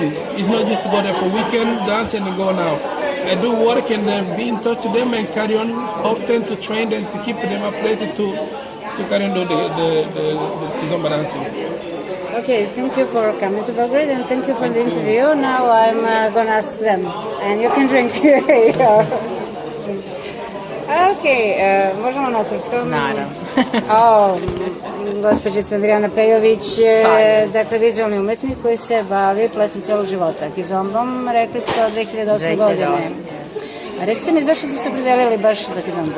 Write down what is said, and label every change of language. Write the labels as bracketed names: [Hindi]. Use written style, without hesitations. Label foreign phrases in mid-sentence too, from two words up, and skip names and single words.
[English] It's not just to go there for weekend, dance, and then go now. I do work and be in touch with them and carry on often to train them, to keep them updated to carry on the Kizomba dancing. Okay, thank you for coming to Belgrade and thank you for the interview. Now I'm gonna ask them, and you can drink. [Serbian] Možemo na srpskom? Naravno. Gospođica Andrijana Pejović je dakle vizualni umetnik koji se bavi plesom celog života. Kizombom, rekli ste od 2008. godine. A recite mi zašto ste se opredelili baš za kizombu?